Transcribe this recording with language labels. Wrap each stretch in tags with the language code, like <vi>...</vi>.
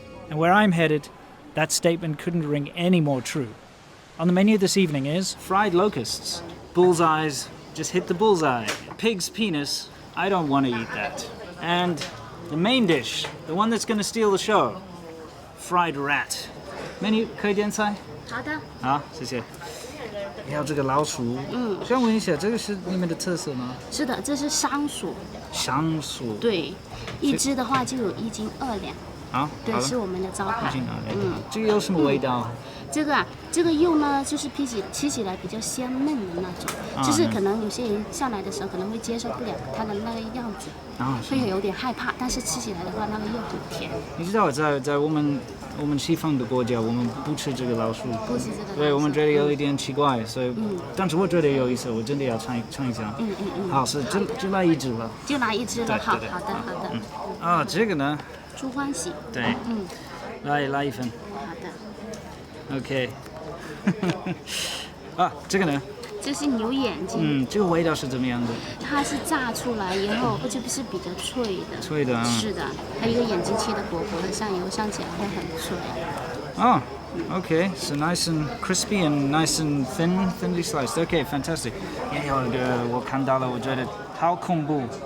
<en>And where I'm headed, that statement couldn't ring any more true. On the menu this evening is fried locusts, bullseyes, just hit the bullseye, pig's penis, I don't want to eat that. And the main dish, the one that's going to steal the show, fried rat.</en> <zh>Menu 可以点菜？好的。好，谢谢。要这个老鼠，想问一下，这个是你们的特色吗？是的，这是桑鼠。香鼠。对，一只的话就有1斤2两。好，对，是我们的招牌。 1斤2两。这个有什么味道？这个啊，这个肉呢，就是吃起来比较鲜嫩的那种，就是可能有些人上来的时候可能会接受不了它的那个样子，会有点害怕，但是吃起来的话，那个肉很甜。你知道，在我们西方的国家，我们不吃这个老鼠，不吃这个老鼠，对我们觉得有一点奇怪，所以，但是我觉得有意思，我真的要尝一下。好，是就来一只了。就来一只了，好的。啊，这个呢？猪欢喜。对。来一份。好的。 OK 啊，这个呢？这是牛眼睛，这个味道是怎么样的？它是炸出来以后，而且不是比较脆的。脆的啊。是的，它一个眼睛切的薄薄的，上油上起来会很脆。</zh> <en>Oh, okay. So nice and crispy and nice and thinly sliced. Okay, fantastic.</en> <zh>也有一个我看到了，我觉得好恐怖。</zh>